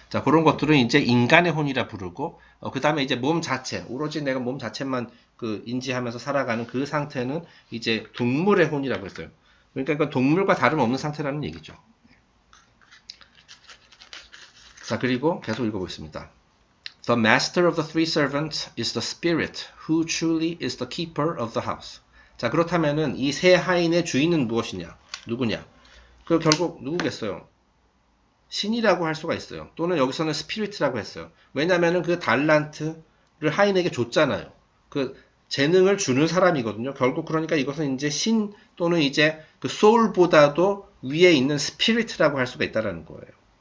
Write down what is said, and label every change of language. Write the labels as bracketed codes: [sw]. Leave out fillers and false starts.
[ko] 자, 그런 것들은 이제 인간의 혼이라 부르고, 그 다음에 이제 몸 자체, 오로지 내가 몸 자체만 인지하면서 살아가는 그 상태는 이제 동물의 혼이라고 했어요. 그러니까 동물과 다름없는 상태라는 얘기죠. 자, 그리고 계속 읽어보겠습니다. [en] The master of the three servants is the spirit who truly is the keeper of the house. [ko] 자, 그렇다면은 이 세 하인의 주인은 무엇이냐? 누구냐? 결국 누구겠어요? 신이라고 할 수가 있어요. 또는 여기서는 스피릿이라고 했어요. 왜냐면은 달란트를 하인에게 줬잖아요. 재능을 주는 사람이거든요. 결국 그러니까 이것은 이제 신 또는 이제 소울보다도 위에 있는 스피릿이라고 할 수가 있다라는 거예요.